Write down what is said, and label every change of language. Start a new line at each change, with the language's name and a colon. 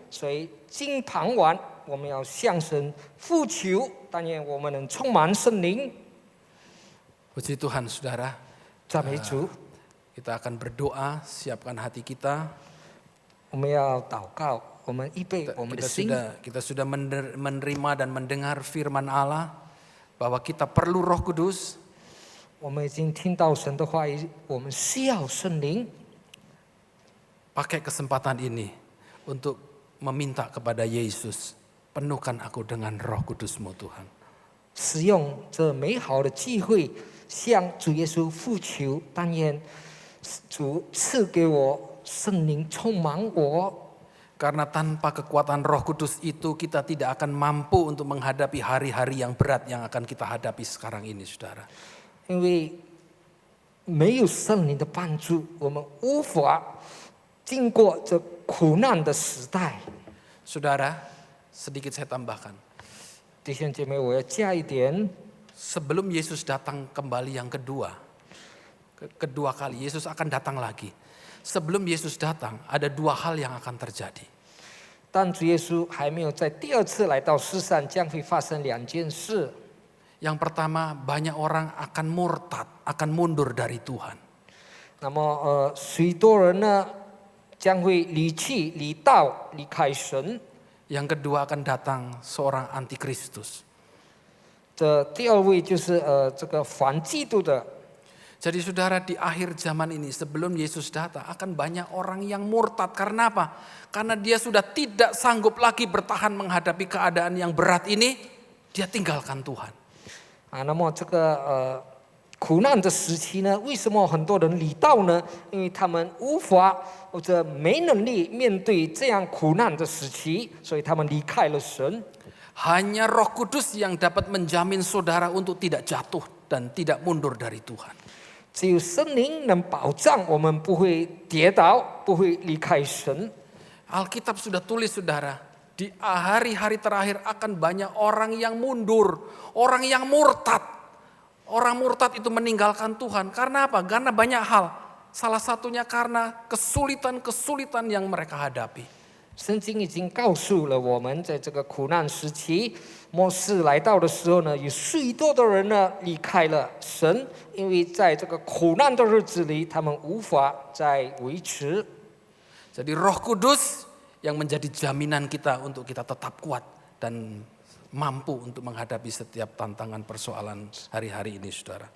Chinese: 所以今傍晚我们要向神呼求，但愿我们能充满圣灵。
Indonesian: Puji Tuhan saudara.
Chinese: 赞美主，
Indonesian: Kita akan berdoa, siapkan hati kita.
Chinese: 我们要祷告，我们预备我们的心。
Indonesian: Kita sudah menerima dan mendengar firman Allah bahwa kita perlu Roh Kudus.
Chinese: 我们已经听到神的话语，我们需要圣灵。
Indonesian: Pakai kesempatan ini untuk meminta kepada Yesus, penuhkan aku dengan Roh Kudus-Mu Tuhan.
Chinese: 使用这美好的机会，向主耶稣呼求，但愿主赐给我圣灵充满我。
Indonesian: Karena tanpa kekuatan Roh Kudus itu kita tidak akan mampu untuk menghadapi hari-hari yang berat yang akan kita hadapi sekarang ini, saudara.
Chinese: 因为没有圣灵的帮助，我们无法经过这苦难的时代。
Indonesian: Saudara, sedikit saya tambahkan.
Chinese: 弟兄姐妹，我要加一点。
Indonesian: Sebelum Yesus datang kembali yang kedua kali, Yesus akan datang lagi. Sebelum Yesus datang, ada dua hal yang akan terjadi.
Chinese: 但主耶稣还没有在第二次来到世上，将会发生2件事。
Indonesian: Yang pertama, banyak orang akan murtad, akan mundur dari Tuhan.
Chinese: 那么许多人呢将会离弃、离道、离开神。
Indonesian: Yang kedua akan datang seorang antikristus.
Chinese: 这第二位就是这个反基督的。
Indonesian: Jadi saudara, di akhir zaman ini sebelum Yesus datang akan banyak orang yang murtad. Karena apa? Karena dia sudah tidak sanggup lagi bertahan menghadapi keadaan yang berat ini, dia tinggalkan Tuhan.
Chinese: 那么这个苦难的时期呢，为什么很多人离道呢？因为他们无法或者没能力面对这样苦难的时期，所以他们离开了神。
Indonesian: Hanya Roh Kudus yang dapat menjamin saudara untuk tidak jatuh dan tidak mundur dari Tuhan.
Chinese: 只有圣灵能保障我们不会跌倒，不会离开神。
Indonesian: Alkitab sudah tulis saudara, di hari-hari terakhir akan banyak orang yang mundur, orang yang murtad. Orang murtad itu meninggalkan Tuhan. Karena apa? Karena banyak hal. Salah satunya karena kesulitan-kesulitan yang mereka hadapi.
Chinese: 圣经已经告诉了我们，在这个苦难时期，末世来到的时候呢，有许多的人呢离开了神，因为在这个苦难的日子里，他们无法再维持。
Indonesian: Jadi Roh Kudus yang menjadi jaminan kita untuk kita tetap kuat dan mampu untuk menghadapi setiap tantangan persoalan hari-hari ini, saudara.